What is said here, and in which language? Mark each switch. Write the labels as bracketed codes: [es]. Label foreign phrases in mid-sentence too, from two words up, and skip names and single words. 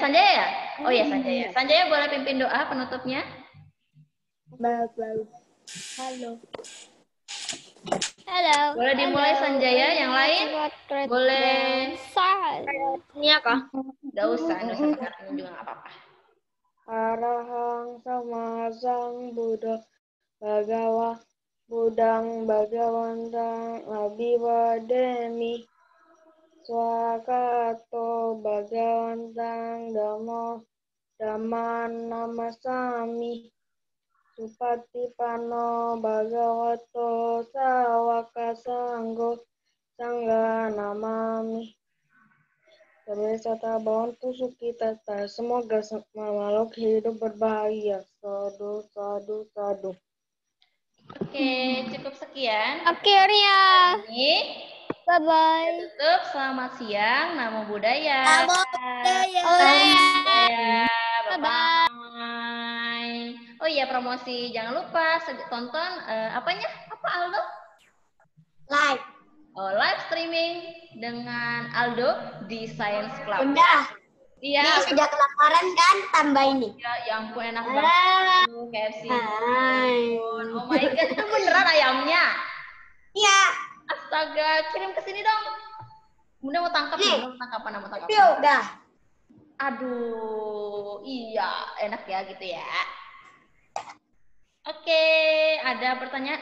[id] Sanjaya ya? Oh iya Sanjaya. Sanjaya boleh pimpin doa penutupnya? Halo. Boleh dimulai Sanjaya. Yang lain? Boleh. Ini kah? Gak usah pakai artinya juga gak apa-apa. [pi] Arahang sama sang Buddha Bagawa Budang Bagawantang Abiwademi Swakato Bagawantang Damo Daman Namasami Supatipano Bhagavato Sawaka Sanggo Sangga Namami. Wisata bantu sukita, [id] semoga makhluk hidup berbahagia. [pi] Sadu, sadu, sadu. [id] Oke, cukup sekian. Akhirnya. Ini Bye-bye. tutup. Selamat siang. [pi] Namo Buddhaya. Namo Buddhaya. [id] Bye-bye. Oh iya, promosi. Jangan lupa tonton apanya? Apa Aldo? Like. Oh, [en] live streaming [id] dengan Aldo di Science Club. Bunda, Iya. ini sudah kelaparan kan? Tambah ini. Ya, ya ampun enak banget. KFC. [en] Oh my god, [id] itu beneran ayamnya? Iya. Astaga, kirim ke sini dong. Bunda mau tangkap, Nih. Bunda mau tangkap apa? Mau tangkap? Yuk, dah. Aduh, iya, enak ya gitu ya. Oke, ada pertanyaan.